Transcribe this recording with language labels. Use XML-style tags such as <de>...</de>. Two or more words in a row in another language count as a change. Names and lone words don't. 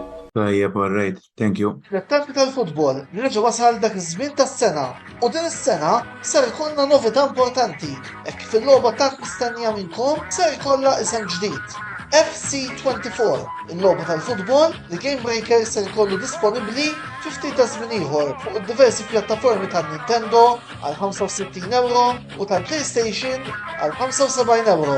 <mt>Tajjeb,</mt> <en>all right, thank you.</en> <mt>Fl-attakki tal-futbol reġa' wasal dak iż-żmien tas-sena u din is-sena ser ikollna novità importanti hekk kif il-logħba tant mistennija minnkom ser ikollha isem ġdid. FC24, il-logħba tal-futbol li Game Breaker ser ikollu disponibbli fi ftit ta' żmien ieħor fuq id-diversi pjattaformi tan-Nintendo għal 65 euro u tal-PlayStation għal 75 euro.</mt>